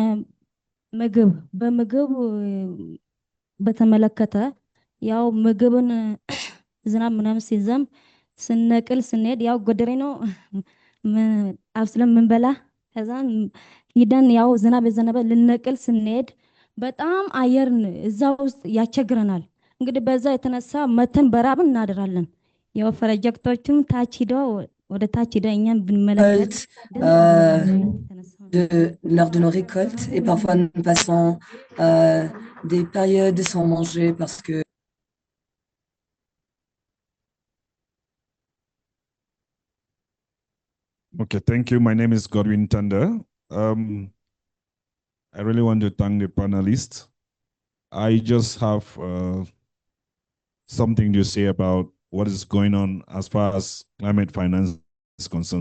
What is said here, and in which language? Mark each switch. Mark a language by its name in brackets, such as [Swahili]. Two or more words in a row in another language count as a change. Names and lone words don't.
[Amharic] በምግብ በተመለከተ ያው ምግብን ዝናብ ምናምን ሲዘንብ ስንነቅል ስንሄድ ያው ጎደሬ ነው አብስለን ምንበላ። ከዛን ሂደን ያው ዝናብ የዘነበ ልንነቅል ስንሄድ በጣም አየርን እዛ ውስጥ ያስቸግረናል። እንግዲህ በዛ የተነሳ መተን በራብን እናድራለን። ያው ፕሮጀክቶችም ታች ሂደው ወደ ታች ሂደው እኛም ብንመለከት [French] lors de nos récoltes et parfois nous passons des périodes sans manger parce que [English] Okay, thank you. My name is Godwin Tanda. I really want to thank the panelists. I just have something to say about what is going on as far as climate finance is concerned.